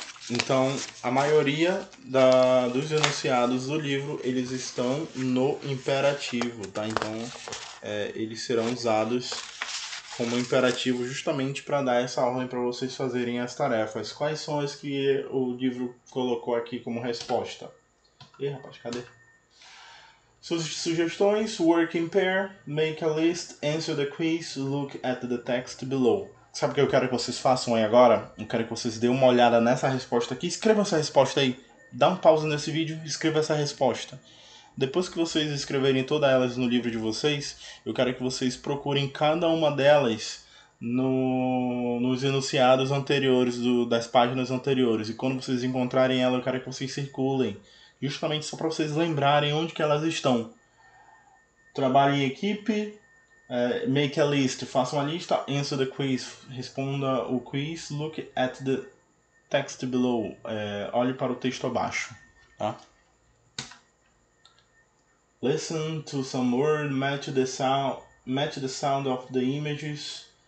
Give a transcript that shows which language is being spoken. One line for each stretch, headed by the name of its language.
Portuguese: Então, a maioria dos enunciados do livro, eles estão no imperativo, tá? Então, eles serão usados como imperativo justamente para dar essa ordem para vocês fazerem as tarefas. Quais são as que o livro colocou aqui como resposta? Ih, rapaz, cadê?
English: Sugestões: work in pair, make a list, answer the quiz, look at the text below.
Portuguese: Sabe o que eu quero que vocês façam aí agora? Eu quero que vocês dêem uma olhada nessa resposta aqui. Escreva essa resposta aí. Dá um pause nesse vídeo e escreva essa resposta. Depois que vocês escreverem todas elas no livro de vocês, eu quero que vocês procurem cada uma delas nos enunciados anteriores, das páginas anteriores. E quando vocês encontrarem ela, eu quero que vocês circulem. Justamente só para vocês lembrarem onde que elas estão. Trabalhe em equipe,
English: make a list,
Portuguese: faça uma lista,
English: answer the quiz,
Portuguese: responda o quiz,
English: look at the text below,
Portuguese: olhe para o texto abaixo. Tá?
English: Listen to some word, match the sound of the images.